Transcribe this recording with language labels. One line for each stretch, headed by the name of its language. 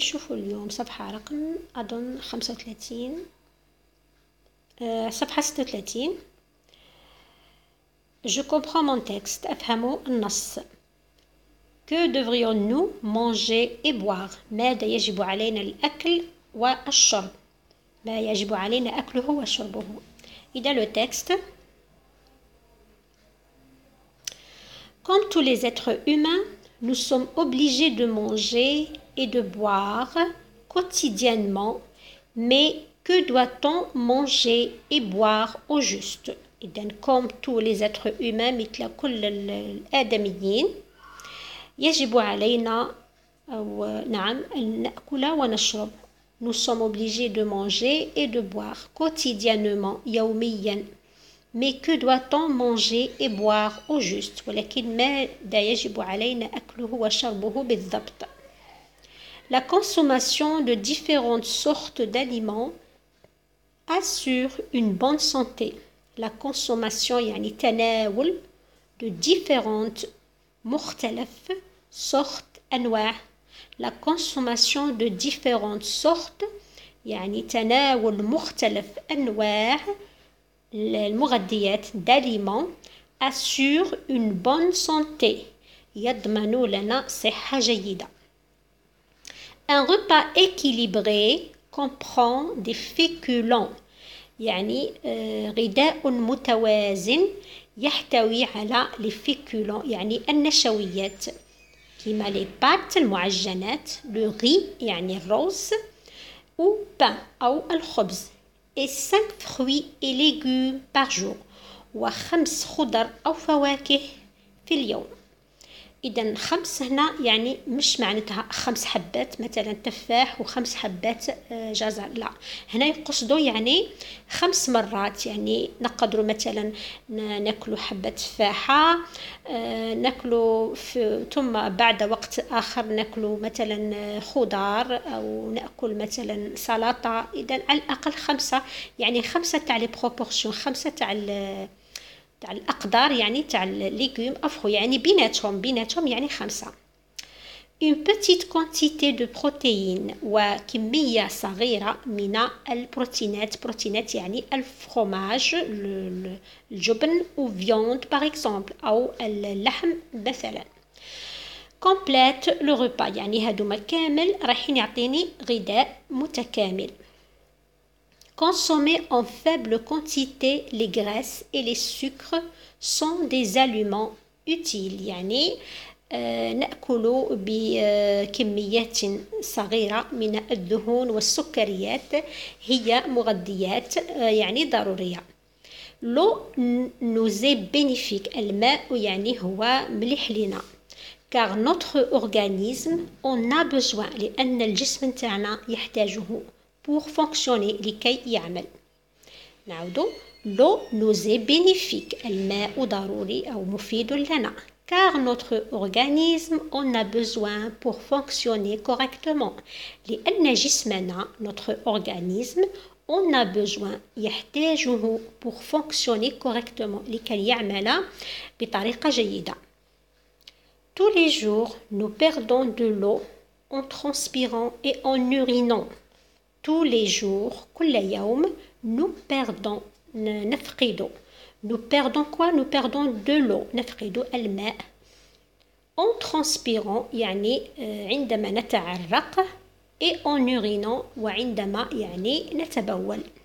Arabic: شوفوا اليوم صفحة رقم أظن 35 صفحة 36.
French: Je comprends mon texte.
Arabic: أفهم النص.
French: Que devrions-nous manger et boire؟
Arabic: ماذا يجب علينا الأكل والشرب؟ ما يجب علينا أكله وشربه. إذا
French: le texte. Comme tous les êtres humains, nous sommes obligés de manger et de boire quotidiennement, mais que doit-on manger et boire au juste?
Arabic: إذن
French: comme tous les êtres humains
Arabic: مثل كل الآدميين يجب علينا نعم أن نأكل ونشرب.
French: Nous sommes obligés de manger et de boire quotidiennement
Arabic: يوميا.
French: Mais que doit-on manger et boire au juste؟
Arabic: ولكن ماذا يجب علينا أكله وشربه بالضبط؟
French: La consommation de différentes sortes d'aliments assure une bonne santé. La consommation
Arabic: يعني تناول
French: de différentes
Arabic: مختلف
French: sortes
Arabic: أنواع.
French: La consommation de différentes sortes
Arabic: يعني تناول مختلف أنواع المغذيات
French: d'aliments assure une bonne santé.
Arabic: يضمن لنا صحة جيدة.
French: Un repas équilibré comprend des féculents.
Arabic: يعني غذاء متوازن يحتوي على
French: les féculents
Arabic: يعني النشويات كما
French: les pâtes
Arabic: المعجنات
French: le riz
Arabic: يعني الرز
French: ou pain
Arabic: أو الخبز
French: et 5 fruits et légumes par jour
Arabic: و5 خضر أو فواكه في اليوم. إذن 5 هنا يعني مش معناتها 5 حبات مثلا تفاح و5 حبات جزر، لا، هنا يقصدوا يعني 5 مرات. يعني نقدروا مثلا ناكلوا حبة تفاحة، ناكلوا ثم بعد وقت آخر ناكلوا مثلا خضار أو نأكل مثلا سلطة. إذن على الأقل 5 يعني 5 تاع لي بروبورسيون، 5 تاع الأقدار يعني تاع الليغوم أفخو يعني بيناتهم يعني 5.
French: Une petite quantité de protéines
Arabic: وكمية صغيرة من البروتينات. بروتينات يعني الفرomage الجبن
French: ou viande par exemple
Arabic: أو اللحم مثلا.
French: complète le repas
Arabic: يعني هادوما كامل رايحين يعطيني غذاء متكامل.
French: Consommer en faible quantité les graisses et les sucres sont des aliments utiles.
Arabic: يعني نأكل بكميات صغيرة من الدهون والسكريات هي مغذيات يعني ضرورية.
French: L'eau nous est bénéfique.
Arabic: الماء يعني هو مليح لنا.
French: Car notre organisme en a besoin.
Arabic: لأن الجسم تاعنا يحتاجه.
French: Pour fonctionner
Arabic: لكي يعمل. نعود.
French: L'eau nous est bénéfique.
Arabic: الماء ضروري أو مفيد لنا.
French: Car notre organisme en a besoin pour fonctionner correctement.
Arabic: لأن جسمنا
French: notre organisme en a besoin
Arabic: يحتاجه
French: pour fonctionner correctement
Arabic: لكي يعمل بطريقة جيدة.
French: Tous les jours nous perdons de l'eau en transpirant et en urinant. Tous les jours,
Arabic: كل يوم,
French: nous perdons,
Arabic: نفقد.
French: Nous perdons quoi? Nous perdons de l'eau.
Arabic: نفقد الماء.
French: En transpirant,
Arabic: يعني عندما نتعرق.
French: Et en urinant,
Arabic: وعندما يعني نتبول.